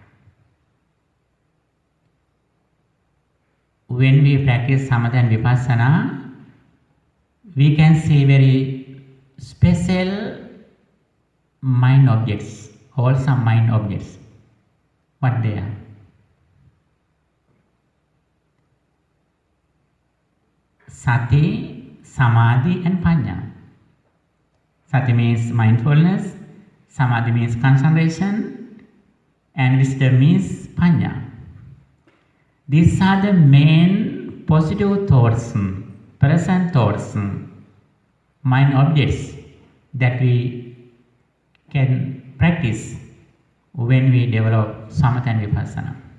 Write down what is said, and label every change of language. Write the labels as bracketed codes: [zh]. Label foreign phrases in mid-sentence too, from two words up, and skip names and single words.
[en] When we practice Samatha and Vipassana, we can see very special mind objects, wholesome mind objects. What they are? [pi] Sati, Samadhi and Panya. [en] Sati means mindfulness, Samadhi means concentration, and wisdom means Panya. These are the main positive thoughts, present thoughts, mind objects that we can practice when we develop samatha and vipassana.